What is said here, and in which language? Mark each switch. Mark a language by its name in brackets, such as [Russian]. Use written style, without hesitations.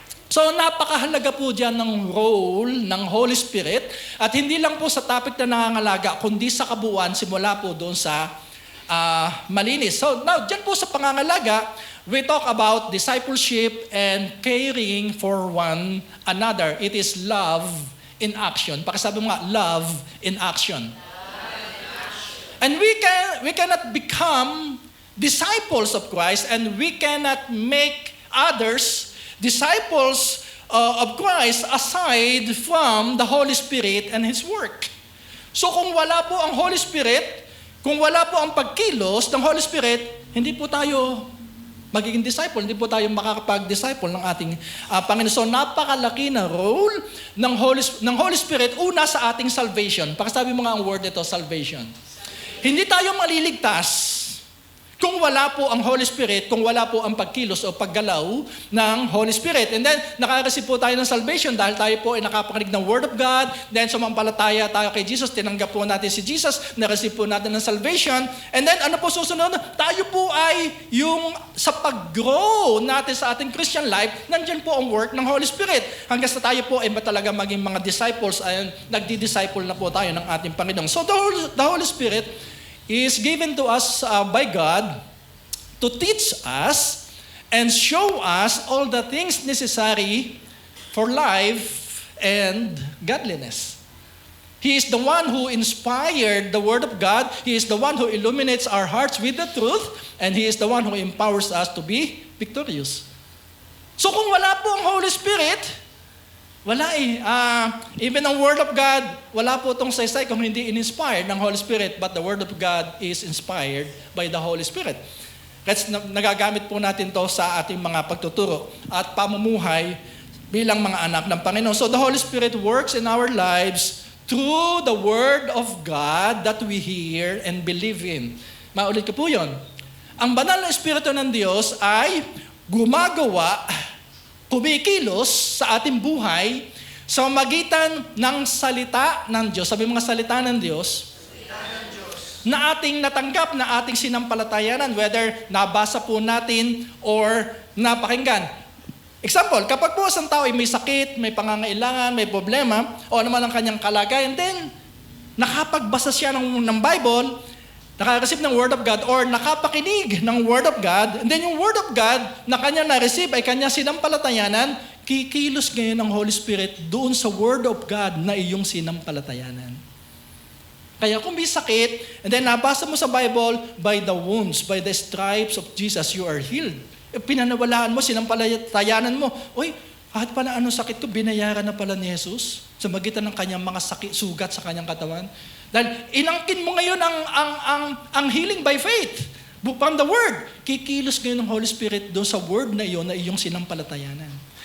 [Filipino] So napakahalaga po dyan ng role ng Holy Spirit, at hindi lang po sa topic na nangangalaga, kundi sa kabuuan, simula po doon sa malinis. [English] So now, [Filipino] dyan po sa pangangalaga, [English] we talk about discipleship and caring for one another. It is love in action. [Filipino] Pakisabi mo nga, [English] love in action. And we cannot become disciples of Christ, and we cannot make others disciples of Christ aside from the Holy Spirit and His work. [Filipino] So kung wala po ang Holy Spirit, kung wala po ang pagkilos ng Holy Spirit, hindi po tayo magiging disciple, hindi po tayo makakapag-disciple ng ating Panginoon. So napakalaki na role ng Holy Spirit una sa ating salvation. Pakisabi mo nga ang word nito, salvation. Hindi tayo maliligtas kung wala po ang Holy Spirit, kung wala po ang pagkilos o paggalaw ng Holy Spirit. And then, nakareceive po tayo ng salvation dahil tayo po ay nakapakinig ng Word of God. Then, sumampalataya tayo kay Jesus, tinanggap po natin si Jesus, na-receive po natin ng salvation. And then, ano po susunod? Tayo po ay yung sa pag-grow natin sa ating Christian life, nandyan po ang work ng Holy Spirit. Hanggang sa tayo po ay talaga maging mga disciples, ay nagdi-disciple na po tayo ng ating Panginoon. [English] So, the Holy Spirit is given to us by God to teach us and show us all the things necessary for life and godliness. He is the one who inspired the Word of God. He is the one who illuminates our hearts with the truth, and He is the one who empowers us to be victorious. [Filipino] So kung wala po ang Holy Spirit, wala even ang Word of God, wala po itong saysay kung hindi in-inspired ng Holy Spirit, [English] but the Word of God is inspired by the Holy Spirit. [Filipino] Kasi nagagamit po natin to sa ating mga pagtuturo at pamumuhay bilang mga anak ng Panginoon. [English] So the Holy Spirit works in our lives through the Word of God that we hear and believe in. [Filipino] Maulit ko po yun. Ang banal na Espiritu ng Diyos ay gumagawa, kumikilos sa ating buhay sa magitan ng salita ng Diyos. Sabi mga salita ng Diyos, na ating natanggap, na ating sinampalatayanan, whether nabasa po natin or napakinggan. Example, kapag po isang tao ay may sakit, may pangangailangan, may problema, o naman ang kanyang kalagayan, then nakapagbasa siya ng Bible, naka-receive ng Word of God, or nakapakinig ng Word of God, and then yung Word of God na kanya na-receive ay kanya sinampalatayanan, kikilos ngayon ng Holy Spirit doon sa Word of God na iyong sinampalatayanan. Kaya kung may sakit, [English] and then [Filipino] nabasa mo sa [English] Bible, by the wounds, by the stripes of Jesus, you are healed. [Filipino] Pinanawalaan mo, sinampalatayanan mo, uy, kahit pala anong sakit ko, binayaran na pala ni Jesus sa magitan ng kanyang mga sakit, sugat sa kanyang katawan. Dahil inangkin mo ngayon ang [English] healing by faith. From the Word. [Filipino] Kikilos ngayon ng Holy Spirit doon sa Word na iyon na iyong sinampalatayanan.